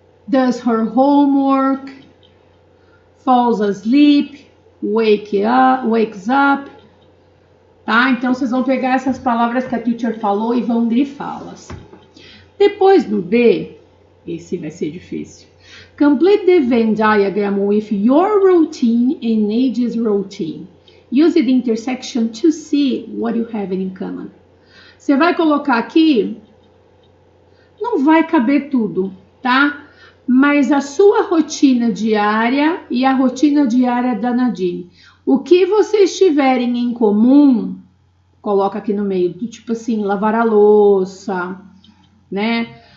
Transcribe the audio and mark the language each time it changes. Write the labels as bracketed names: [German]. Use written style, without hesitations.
[English] Does her homework, falls asleep, wakes up. [Portuguese] Tá? Então, vocês vão pegar essas palavras que a teacher falou e vão grifá-las. Depois do B, esse vai ser difícil. [English] Complete the Venn diagram with your routine and Nade's routine. Use the intersection to see what you have in common. [Portuguese] Você vai colocar aqui, não vai caber tudo, tá? Mas a sua rotina diária e a rotina diária da Nadine. O que vocês tiverem em comum, coloca aqui no meio, tipo assim, lavar a louça, né?